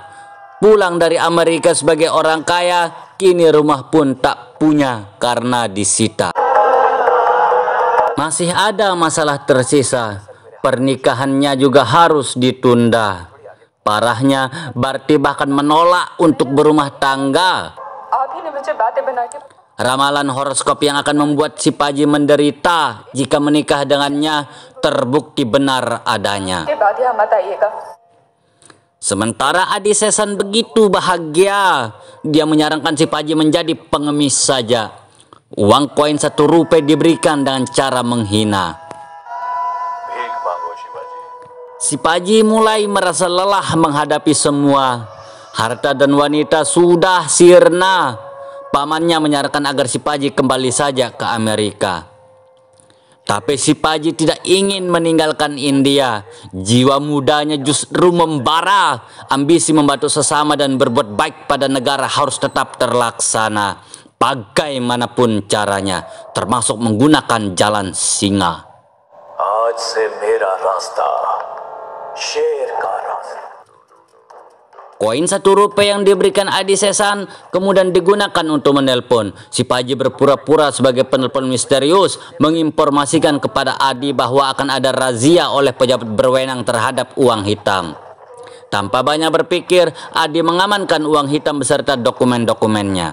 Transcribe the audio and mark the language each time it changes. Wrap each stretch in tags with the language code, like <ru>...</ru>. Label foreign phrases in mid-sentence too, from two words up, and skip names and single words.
<id>Pulang dari Amerika sebagai orang kaya, kini rumah pun tak punya karena disita. Masih ada masalah tersisa. Pernikahannya juga harus ditunda. Parahnya, Bharti bahkan menolak untuk berumah tangga.</id> <hi>आप ही ने मुझे बातें बना के</hi> <id>Ramalan horoskop yang akan membuat si Paji menderita jika menikah dengannya terbukti benar adanya.</id> <hi>बाद यहाँ मत आइएगा।</hi> <id>Sementara Adi Sesan begitu bahagia, dia menyarankan si Paji menjadi pengemis saja. Uang koin 1 rupiah diberikan dengan cara menghina.</id> <hi>भीख मांगो शिवाजी।</hi> <id>Si Paji mulai merasa lelah menghadapi semua. Harta dan wanita sudah sirna. Pamannya menyarankan agar si Paji kembali saja ke Amerika. Tapi si Paji tidak ingin meninggalkan India. Jiwa mudanya justru membara. Ambisi membantu sesama dan berbuat baik pada negara harus tetap terlaksana, bagaimanapun caranya, termasuk menggunakan jalan singa.</id> <hi>आज से मेरा रास्ता शेर का रास्ता।</hi> <id>Koin 1 rupiah yang diberikan Adi Sesan kemudian digunakan untuk menelpon. Si Paji berpura-pura sebagai penelpon misterius, menginformasikan kepada Adi bahwa akan ada razia oleh pejabat berwenang terhadap uang hitam. Tanpa banyak berpikir, Adi mengamankan uang hitam beserta dokumen-dokumennya.</id>